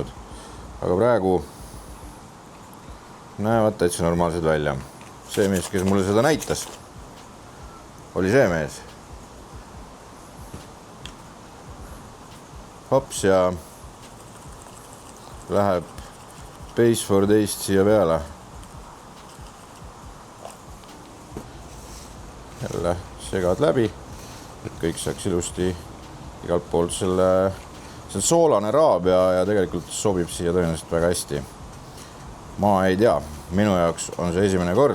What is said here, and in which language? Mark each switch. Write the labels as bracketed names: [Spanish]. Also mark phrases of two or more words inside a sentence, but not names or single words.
[Estonian] Aga praegu näevad täitsa normaalsed välja. See mees, kes mulle seda näitas, oli see mees. Hops ja läheb [English] base for taste [Estonian] siia peale. Jälle segad läbi, et kõik saaks ilusti igalt poolt selle soolane raab ja tegelikult sobib siia tõenäoliselt väga hästi. Ma ei tea, minu jaoks on see esimene kord.